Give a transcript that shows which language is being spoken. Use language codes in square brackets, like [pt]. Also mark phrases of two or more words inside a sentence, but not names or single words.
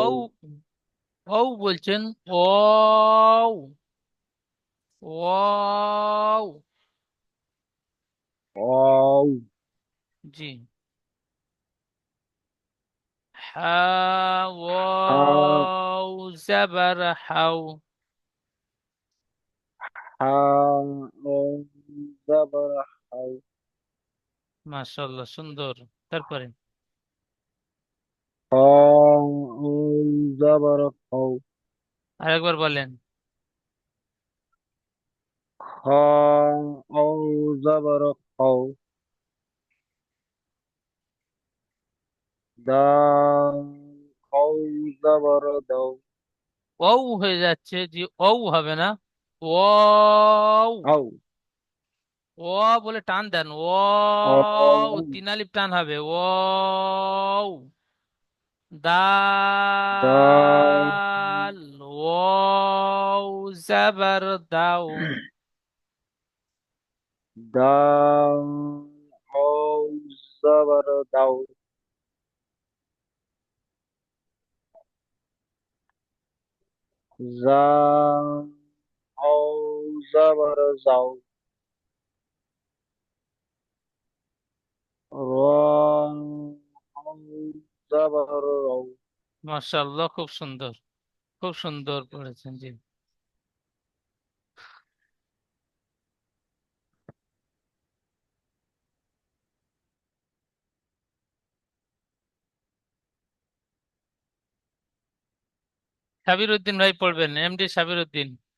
[bn] ওয়াও, ওয়াও বলছেন, ওয়াও, ওয়াও। আউ, জি। হা হা ওয়াও জাবার হাও। [ar] حاء زبر حو [bn] মাশাআল্লাহ, সুন্দর। তারপরে [ar] خاء زبر خو [bn] আরেকবার বলেন। [ar] خاء زبر خو دال خو زبر دو [bn] ও হয়ে যাচ্ছে জি, ও হবে না, ও, [ar] أو [bn] ও বলে টান দেন, ও [ar] أو [bn] তিন আলিফ টান হবে, ও [ar] دال [bn] দাল, ও জাবার দাও, [ar] دال خو زبر دو زال خو زبر زو را خو زبر رو [bn] মাশাআল্লাহ, খুব সুন্দর, খুব সুন্দর পড়েছেন জি। সাবির উদ্দিন ভাই পড়বেন, এমডি সাবির উদ্দিন